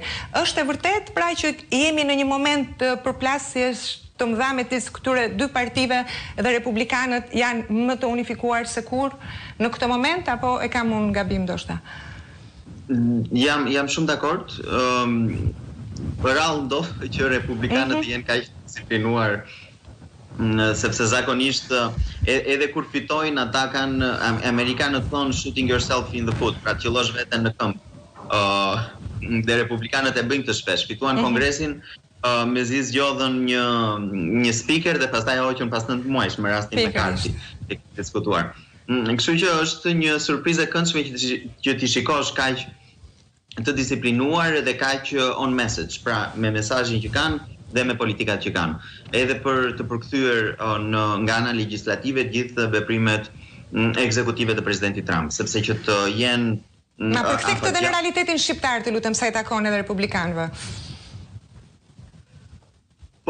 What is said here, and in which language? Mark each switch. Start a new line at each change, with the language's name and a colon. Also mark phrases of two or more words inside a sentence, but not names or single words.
Albanian: Është e vërtet pra që jemi në një moment të përplasjes të mëdha me këtyre dy partive dhe republikanët janë më të unifikuar se kur në këtë moment, apo e kam unë gabim ndoshta? Jam shumë dakord. Rrallë ndodh që republikanët jenë kaq disiplinuar, sepse zakonisht edhe kur fitojnë ata kanë, amerikanët thonë
English: shooting yourself in the foot,
Albanian: pra të qellosh veten në këmbë. Dhe republikanët e bëjnë këtë shpesh, fituan kongresin mezi zgjodhën një speaker dhe pastaj hoqën pas 9 muajsh me rastin McCarthy e diskutuar. Kështu që është një surprizë e këndshme që ti shikosh kaq të disiplinuar dhe kaq
English: on message,
Albanian: pra me mesazhin që kanë dhe me politikat që kanë, edhe për të përkthyer nga ana legjislative gjithë veprimet ekzekutive të presidentit Trump, sepse që të jenë... Ma përkthej këtë dhe në realitetin shqiptar, të lutem, sa i takon edhe republikanëve? Po,